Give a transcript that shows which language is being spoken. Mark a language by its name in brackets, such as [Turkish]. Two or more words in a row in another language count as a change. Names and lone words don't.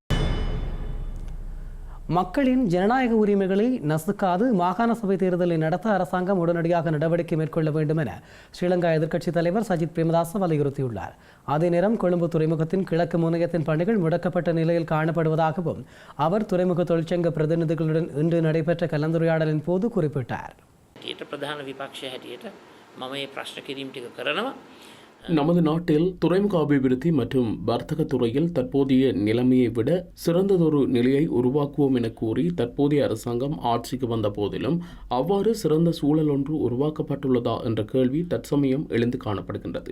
[Tamil] மக்களின் ஜனநாயக உரிமைகளை நசுக்காது மாகாண சபை தேர்தலை நடத்த அரசாங்கம் உடனடியாக நடவடிக்கை மேற்கொள்ள வேண்டும் என ஸ்ரீலங்கா எதிர்க்கட்சித் தலைவர் சஜித் பிரேமதாச வலியுறுத்தியுள்ளார். அதே நேரம் கொழும்பு துறைமுகத்தின் கிழக்கு முனையத்தின் பணிகள் முடக்கப்பட்ட நிலையில் காணப்படுவதாகவும் அவர் துறைமுக தொழிற்சங்க பிரதிநிதிகளுடன் இன்று நடைபெற்ற கலந்துரையாடலின் போது குறிப்பிட்டார். [Sinhala] ප්‍රධාන විපක්ෂය හැටියට මම මේ ප්‍රශ්න කිරීම ටික කරනවා. [Tamil] நமது நாட்டில் துறைமுக அபிவிருத்தி மற்றும் வர்த்தக துறையில் தற்போதைய நிலைமையை விட சிறந்ததொரு நிலையை உருவாக்குவோம் என கூறி தற்போதைய அரசாங்கம் ஆட்சிக்கு வந்த போதிலும் அவ்வாறு சிறந்த சூழல் ஒன்று உருவாக்கப்பட்டுள்ளதா என்ற கேள்வி தற்சமயம் எழுந்து காணப்படுகின்றது.